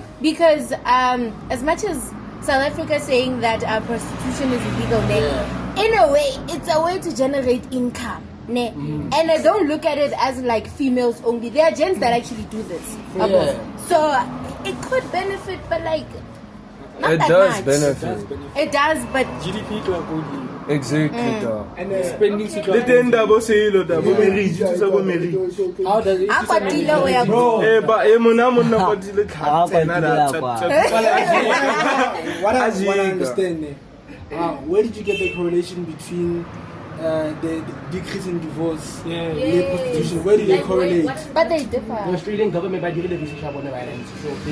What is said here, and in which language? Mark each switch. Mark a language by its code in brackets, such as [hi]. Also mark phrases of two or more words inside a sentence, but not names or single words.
[en] Because as much as South Africa is saying that prostitution is illegal, in a way, it's a way to generate income. And I don't look at it as like females only. There are gents that actually do this. So it could benefit, but like not It that does much. benefit. It does, but GDP club only. Exactly. And Spending [st] Le teng da bo selo da bo meri, di thusa bo meri. [en] How does it? I'm kwatile we are Bro. [st] Ba mona kwatile [en] What I understand, where did you get the correlation between the decrease in divorce and prostitution? Where did they correlate? but they The differ. Australian government by doing the research about violence. So they